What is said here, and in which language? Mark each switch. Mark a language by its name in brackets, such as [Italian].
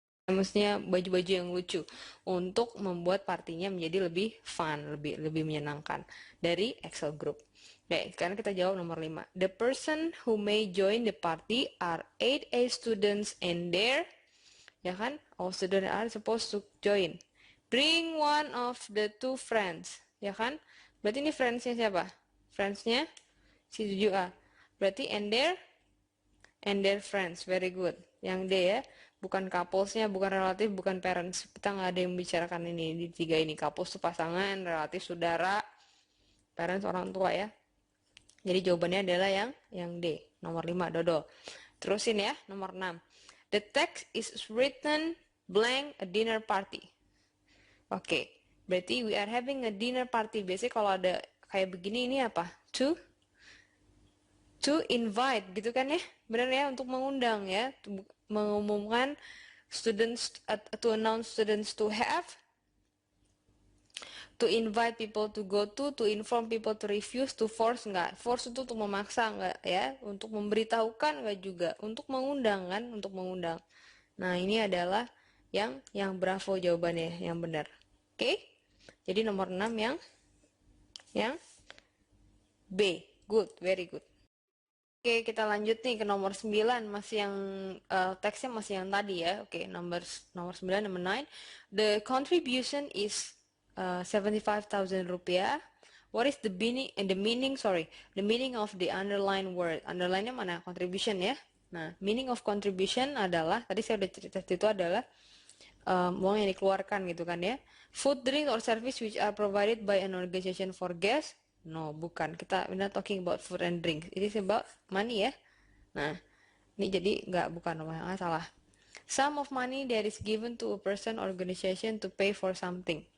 [Indonesian] Maksudnya baju-baju yang lucu untuk membuat partinya menjadi lebih fun, lebih menyenangkan dari Excel group. Oke, sekarang kita jawab nomor 5. [English] The person who may join the party are 8A students and their, ya kan? All students are supposed to join. Bring 1 of the 2 friends, ya kan? [Indonesian] Berarti ini friends-nya siapa? Friends-nya si 7A. Berarti [English] and their friends. Very good. [Indonesian] Yang D ya. Bukan couplesnya, bukan relatif, bukan parents. Kita nggak ada yang membicarakan ini di 3 ini. Couples itu pasangan, relatif saudara, parents orang tua ya. Jadi jawabannya adalah yang D, nomor 5, Dodo. Terusin ya, nomor 6. [English] The text is written blank a dinner party. [Indonesian] Oke, berarti [English] we are having a dinner party. [Indonesian] Biasanya kalau ada kayak begini ini apa? To invite gitu kan ya, benar ya, untuk mengundang ya, mengumumkan students, [English] to announce students to have, to invite people to go to inform people to refuse, to force [Indonesian] enggak, force itu untuk memaksa enggak ya, untuk memberitahukan enggak juga, untuk mengundang kan, untuk mengundang. Nah ini adalah yang bravo jawabannya, yang benar. Oke, jadi nomor 6 yang B, [English] good, very good. [Indonesian] Oke, kita lanjut nih ke nomor 9, masih yang teksnya masih yang tadi ya. Oke, nomor 9, [English] number 9. The contribution is 75,000 rupiah. What is the meaning of the underline word? [Indonesian] Underline-nya mana? Contribution ya. Nah, meaning of contribution adalah, tadi saya udah cerita itu adalah uang yang dikeluarkan gitu kan ya. [English] Food, drink, or service which are provided by an organization for guests. No, [Indonesian] bukan. [English] We're not talking about food and drink. It is about money ya. [Indonesian] Nah, ini jadi bukan nomor salah. [English] Sum of money that is given to a person or organization to pay for something.